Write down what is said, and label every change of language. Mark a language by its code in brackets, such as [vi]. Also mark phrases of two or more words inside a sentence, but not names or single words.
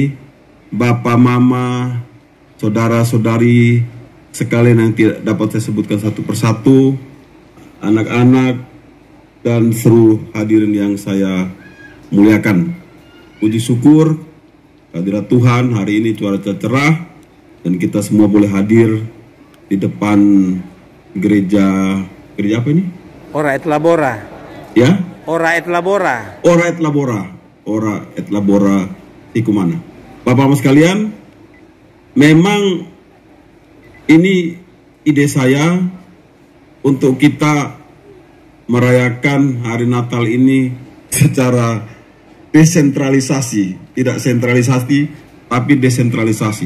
[id] Bapak, Mama, saudara-saudari sekalian yang tidak dapat saya sebutkan satu persatu, anak-anak, dan seluruh hadirin yang saya muliakan. Puji syukur kehadirat Tuhan, hari ini cuaca cerah dan kita semua boleh hadir di depan gereja apa ini? Ora et labora. Ya? Ora et labora. Ora et labora Tikumana. Bapak-Bapak sekalian, memang ini ide saya untuk kita merayakan hari Natal ini secara desentralisasi, tidak sentralisasi, tapi desentralisasi.